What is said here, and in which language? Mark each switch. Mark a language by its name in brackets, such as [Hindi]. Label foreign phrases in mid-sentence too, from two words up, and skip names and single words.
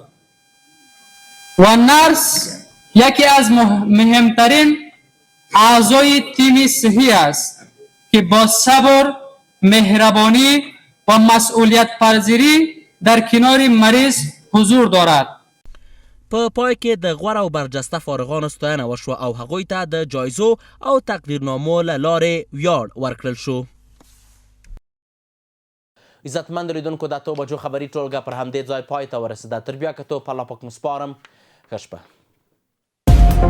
[Persian] و نرس یکی از مهمترین اعضای تیم صحی است که با صبر، مهربانی و مسئولیت پذیری در کنار مریض حضور دارد. [Pashto] په پای کې د غوره او برجسته فارغانو ستاینه وشوه او هغوی ته د جایزو او تقدیرنامو له لارې ویاړ ورکړل شو. عزتمند لیدونکو د 8 بجو خبري ټولګه پر همدې ځای پای ته ورسېده. تر بیا کتو په الله پاک مو سپارم.